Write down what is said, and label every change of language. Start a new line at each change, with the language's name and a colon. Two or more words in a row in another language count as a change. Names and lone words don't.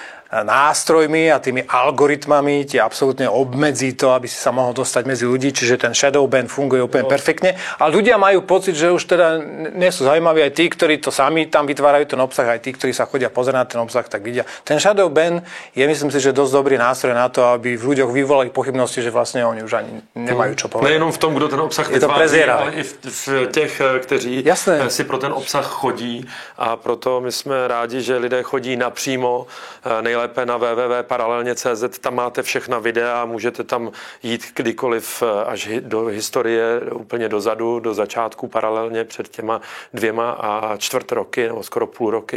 Slovak: nástrojmi a tými algoritmami ti absolútne obmedzí to, aby si sa mohol dostať medzi ľudí, čiže ten shadow ban funguje úplne perfektne. A ľudia majú pocit, že už teda nie sú zaujímaví aj tí, ktorí to sami tam vytvárajú ten obsah, aj tí, ktorí sa chodia pozerať na ten obsah, tak vidia. Ten shadow ban je, myslím si, že dosť dobrý nástroj na to, aby v ľuďoch vyvolali pochybnosti, že vlastne oni už ani nemajú čo povedať.
Czech: Nejenom v tom, kdo ten obsah vytváří, ale i v těch, kteří si pro ten obsah chodí, a proto my jsme rádi, že lidé chodí napřímo, nejlépe na www.paralelně.cz, tam máte všechna videa, můžete tam jít kdykoliv až do historie, úplně dozadu, do začátku paralelně před těma 2,25 roky, nebo skoro půl roky.